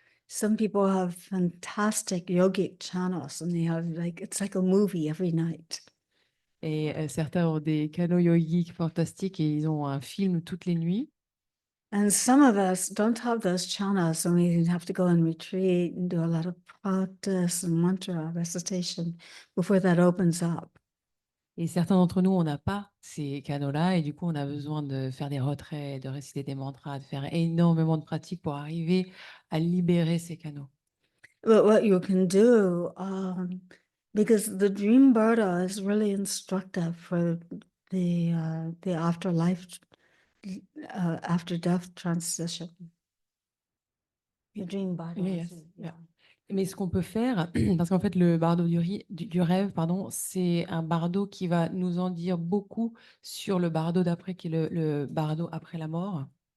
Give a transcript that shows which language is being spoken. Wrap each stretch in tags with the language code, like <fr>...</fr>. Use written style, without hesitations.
<en>Some people have fantastic yogic channels and they have it's like a movie every night.</en> <fr>Et certains ont des canaux yogiques fantastiques et ils ont un film toutes les nuits.</fr> <en>And some of us don't have those channels and we have to go and retreat and do a lot of practice and mantra recitation before that opens up.</en> <fr>Et certains d'entre nous, on n'a pas ces canaux-là et du coup, on a besoin de faire des retraits, de réciter des mantras, de faire énormément de pratiques pour arriver à libérer ces canaux.</fr> <en>But what you can do, because the dream bardo is really instructive for the afterlife, after death transition. The dream bardo. Yes, yeah.</en> <fr>Mais ce qu'on peut faire, parce qu'en fait, le bardo du rêve, pardon, c'est un bardo qui va nous en dire beaucoup sur le bardo d'après, qui est le bardo après la mort.</fr>